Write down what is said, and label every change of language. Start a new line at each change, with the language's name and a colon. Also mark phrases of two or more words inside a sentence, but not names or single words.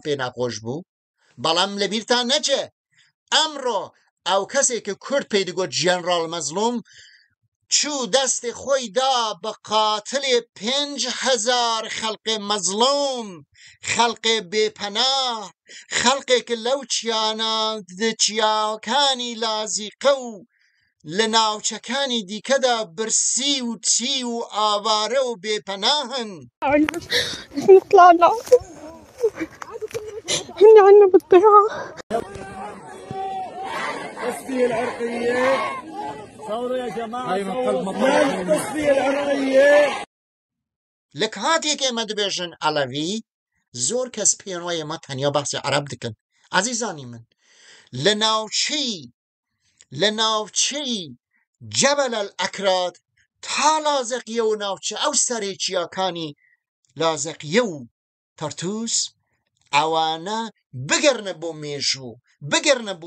Central Kurdish: پێ نەخۆش بوو بەڵام لەبیرتان نەچێ ئەمڕۆ ئەو کەسێکە کورد پێی دەگوت ژێنڕاڵ مەزلوم چوو دەستی خۆی دا بە قاتلی 5,000 خەڵقی مەزلوم خەڵقی بێپەناه خەڵقێک لەو چیاکانی لازیقە و لە ناوچەکانی دیکەدا برسی و چی و ئاوارە و بێپەناهن
Arabic: احنا طلعنا هن عنا بالضيعة التصفية العرقية ثورة يا جماعة التصفية العرقية
Central Kurdish: لە کاتێک ئێمە دەبێژن ئەڵەوی زۆر کەس پێیان وایە ئێمە تەنیا باسی عەرەب دەکەن عەزیزانی من لە ناوچەی جەبەل ئەکراد تا لازەقیە و ناوچە ئەو سەرێکیەکانی لازەقیە و تەرتوس ئەوانە بگەرنە بۆ مێژوو بگەرنە بۆ